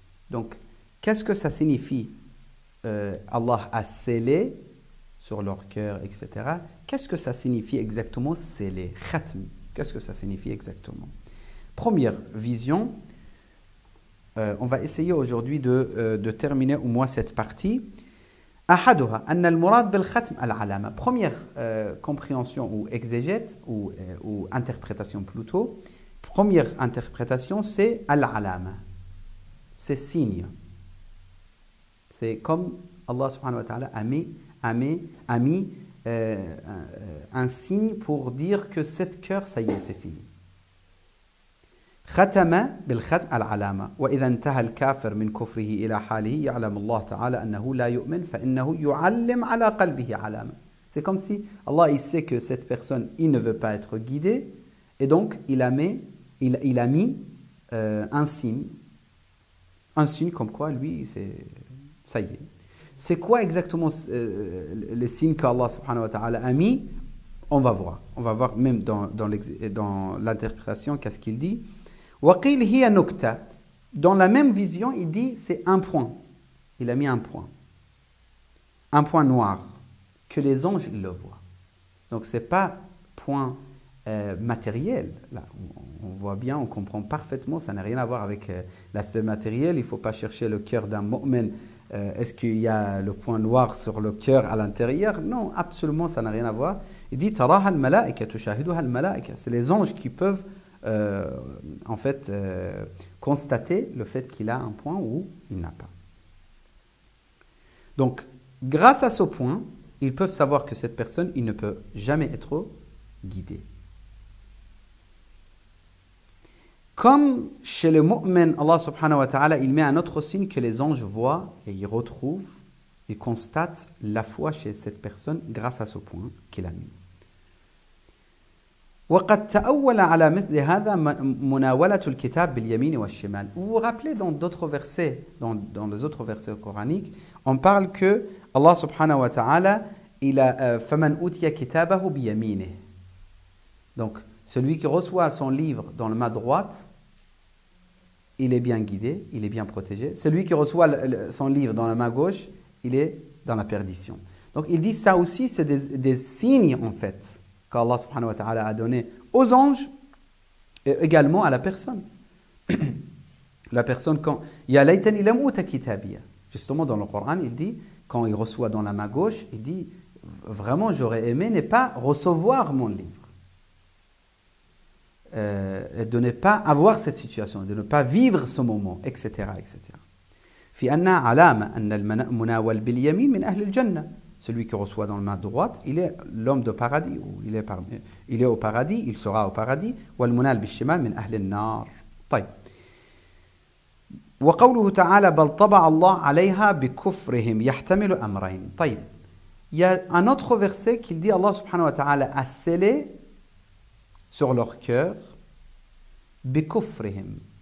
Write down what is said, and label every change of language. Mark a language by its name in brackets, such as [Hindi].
[French] Donc, qu'est-ce que ça signifie? Allah a scellé sur leur cœur, etc. Qu'est-ce que ça signifie exactement scellé? Khatm. Qu'est-ce que ça signifie exactement? Première vision. On va essayer aujourd'hui de terminer au moins cette partie. [Arabic] أحدها أن المراد بالختم العلامة. [French] Première compréhension ou exégète ou interprétation plutôt. Première interprétation, c'est al-alama. C'est signe. C'est comme Allah subhanahu wa ta'ala a mis un signe pour dire que cette cœur, ça y est, c'est fini. [Arabic] ختم بالختم العلامة وإذا انتهى الكافر من كفره إلى حاله يعلم الله تعالى أنه لا يؤمن فإنه يعلم على قلبه علامة. [French] C'est comme si Allah il sait que cette personne il ne veut pas être guidé et donc il a mis un signe comme quoi lui ça y est. C'est quoi exactement le signe qu'Allah subhanahu wa ta'ala a mis? On va voir même dans l'interprétation qu'est-ce qu'il dit. [Arabic] وَقِيلْ هِيَ نُكْتَةٌ. [French] Dans la même vision, il dit c'est un point. Il a mis un point. Un point noir. Que les anges ils le voient. Donc ce n'est pas point matériel. Là, on voit bien, on comprend parfaitement, ça n'a rien à voir avec l'aspect matériel. Il ne faut pas chercher le cœur d'un mu'min. Est-ce qu'il y a le point noir sur le cœur à l'intérieur? Non, absolument, ça n'a rien à voir. Il dit [Arabic] تَرَاهَا الْمَلَائِكَةُ تُشَاهِدُهَا الْمَلَائِكَةُ. [French] C'est les anges qui peuvent en fait constater le fait qu'il a un point ou il n'a pas. Donc, grâce à ce point, ils peuvent savoir que cette personne, il ne peut jamais être guidé. Comme chez le mu'min, Allah subhanahu wa ta'ala, il met un autre signe que les anges voient et ils retrouvent, ils constatent la foi chez cette personne grâce à ce point qu'il a mis. [Arabic] وقد تأول على مثل هذا مناولة الكتاب باليمين والشمال. [French] Vous vous rappelez dans d'autres versets, dans les autres versets coraniques, on parle que Allah subhanahu wa ta'ala, il a [Arabic] فَمَنْ أُوتِيَ كِتَابَهُ بِيَمِينِهِ. [French] Donc, celui qui reçoit son livre dans la main droite, il est bien guidé, il est bien protégé. Celui qui reçoit son livre dans la main gauche, il est dans la perdition. Donc, il dit ça aussi, c'est des signes en fait qu'Allah subhanahu wa ta'ala a donné aux anges et également à la personne. La personne, quand [Arabic] Ya laytani lam uta kitabiya. [French] Justement, dans le Coran, il dit, quand il reçoit dans la main gauche, il dit, vraiment, j'aurais aimé ne pas recevoir mon livre. Et de ne pas avoir cette situation, de ne pas vivre ce moment, etc. etc. [Arabic] في أنها علامة أن المناول باليمين من أهل الجنة. [French] Celui qui reçoit dans la main droite, il est l'homme de paradis, ou il est au paradis, il sera au paradis. [Arabic] والمنال بالشمال من أهل النار. طيب. وقوله تعالى بل طبع الله عليها بكفرهم يحتمل أمرين. طيب. [French] Il y a un autre verset qui dit Allah subhanahu wa ta'ala a scellé sur leur cœur بكفرهم.